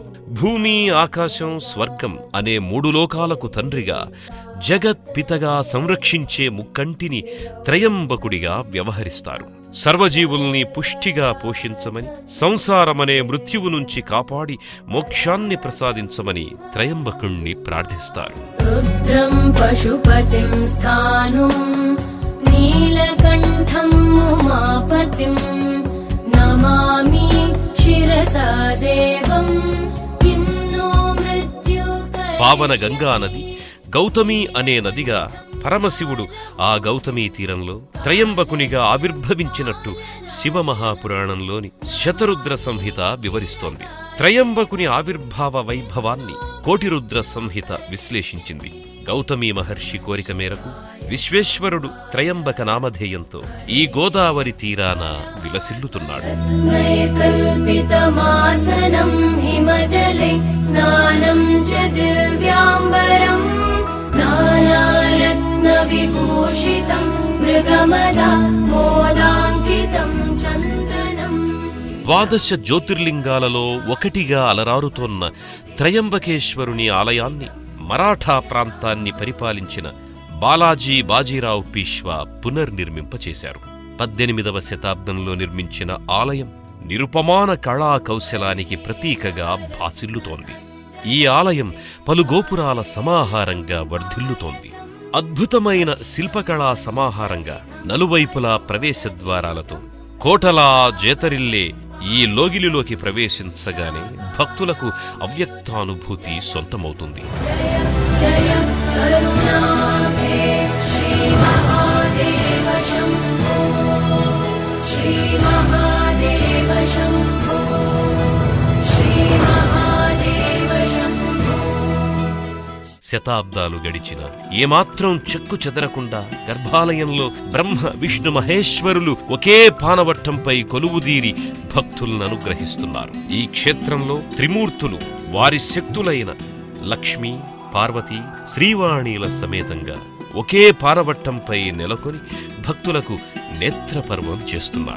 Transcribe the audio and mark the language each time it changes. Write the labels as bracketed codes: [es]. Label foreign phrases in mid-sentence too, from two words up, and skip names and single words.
[te] భూమి ఆకాశం స్వర్గం అనే 3 లోకాలకు తండ్రిగా జగత్పితగా సంరక్షించే ముక్కంటిని త్రయంబకుడిగా వ్యవహరిస్తారు. సర్వజీవుల్ని పుష్టిగా పోషించమని, సంసారమనే మృత్యువు నుంచి కాపాడి మోక్షాన్ని ప్రసాదించమని త్రయంబకుణ్ణి ప్రార్థిస్తారు. [sa] रुद्रं पशुपतिं स्थाणुं नीलकण्ठं उमापतिं नमामि शिरसा देवं किं नो मृत्युकरे. [te] పావన గంగా నది గౌతమి అనే నదిగా పరమశివుడు ఆ గౌతమీ తీరంలో త్రయంబకునిగా ఆవిర్భవించినట్టు శివమహాపురాణంలోని శతరుద్ర సంహిత వివరిస్తోంది. త్రయంబకుని ఆవిర్భావ వైభవాన్ని కోటిరుద్ర సంహిత విశ్లేషించింది. గౌతమీ మహర్షి కోరిక మేరకు విశ్వేశ్వరుడు త్రయంబక నామధేయంతో ఈ గోదావరి తీరాన విలసిల్లుతున్నాడు. [sa] नैकल्पितमासनं हिमजले स्नानं च दिव्याम्बरं नानारत्नविभूषितं मृगमदा मोदाङ्कितं चन्दनं. [te] ద్వాదశ జ్యోతిర్లింగాలలో ఒకటిగా అలరారుతోన్న త్రయంబకేశ్వరుని ఆలయాన్ని మరాఠా ప్రాంతాన్ని పరిపాలించిన బాలాజీ బాజీరావు పీష్వా పునర్నిర్మింపచేశారు. 18వ శతాబ్దంలో నిర్మించిన ఆలయం నిరుపమాన కళా కౌశలానికి ప్రతీకగా భాసిల్లుతోంది. ఈ ఆలయం పలు గోపురాల సమాహారంగా వర్ధిల్లుతోంది. అద్భుతమైన శిల్పకళా సమాహారంగా నలువైపులా ప్రవేశద్వారాలతో కోటలా జేతరిల్లే ఈ లోగిలిలోకి ప్రవేశించగానే భక్తులకు అవ్యక్తానుభూతి సొంతమవుతుంది. [sa] जय करुणाभे श्रीमहादेव शम्भो श्रीमहादेव शम्भो श्रीमहादेव शम्भो. [te] శతాబ్దాలు గడిచిన ఏమాత్రం చెక్కు చెదరకుండా గర్భాలయంలో బ్రహ్మ విష్ణు మహేశ్వరులు ఒకే పానవట్టంపై కొలువుదీరి భక్తులను అనుగ్రహిస్తున్నారు. ఈ క్షేత్రంలో త్రిమూర్తులు వారి శక్తులైన లక్ష్మీ పార్వతి శ్రీవాణీల సమేతంగా ఒకే పానవట్టంపై నెలకొని భక్తులకు నేత్రపర్వం చేస్తున్నారు.